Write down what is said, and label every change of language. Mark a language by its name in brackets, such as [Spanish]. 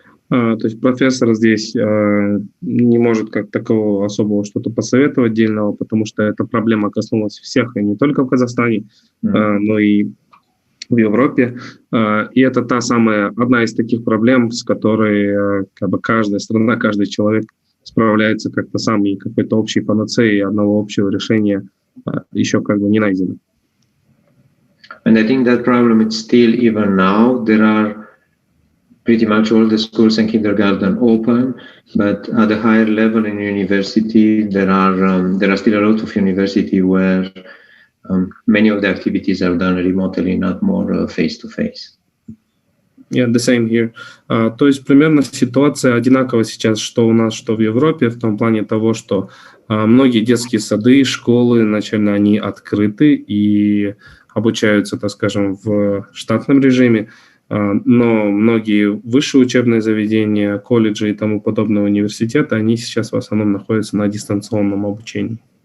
[Russian] То есть профессор здесь не может как такого особого что-то посоветовать отдельного, потому что эта проблема коснулась всех, и не только в Казахстане, но и в Европе. И это одна из таких проблем, с которой каждая страна, каждый человек справляется как-то сам, и какой-то общей панацеи, одного общего решения еще не найдено. [English] And I think that problem is still, even now, there are pretty much all the schools and kindergarten open, but at a higher level in university, there are still a lot of university where many of the activities are done remotely, not more face-to-face. Yeah, the same here. [Russian] То есть примерно ситуация одинакова сейчас, что у нас, что в Европе, в том плане того, что многие детские сады, школы начально они открыты и обучаются, так скажем, в штатном режиме, но многие высшие учебные заведения, колледжи и тому подобные университеты, они сейчас в основном находятся на дистанционном обучении.